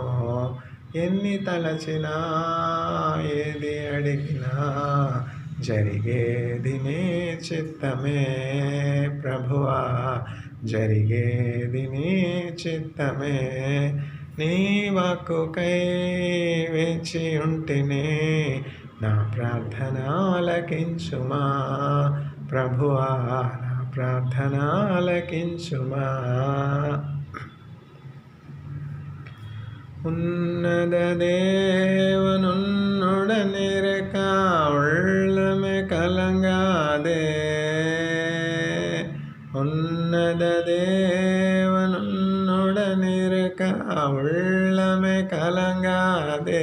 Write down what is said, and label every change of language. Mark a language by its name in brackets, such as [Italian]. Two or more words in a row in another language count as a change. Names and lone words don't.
[Telugu] ఎన్ని తలచినా ఏది అడిగినా జరిగేది నీ చిత్తమే ప్రభువా, జరిగేది నీ చిత్తమే. నీ వాక్కుకై వేచి ఉంటిని, నా ప్రార్థన ఆలకించుమా ప్రభువా, నా ప్రార్థన ఆలకించుమా. [Tamil] உன்னத தேவனுன்னுடனிருக்க உள்ளமே கலங்காதே, உன்னத தேவனுன்னுடனிருக்க உள்ளமே கலங்காதே.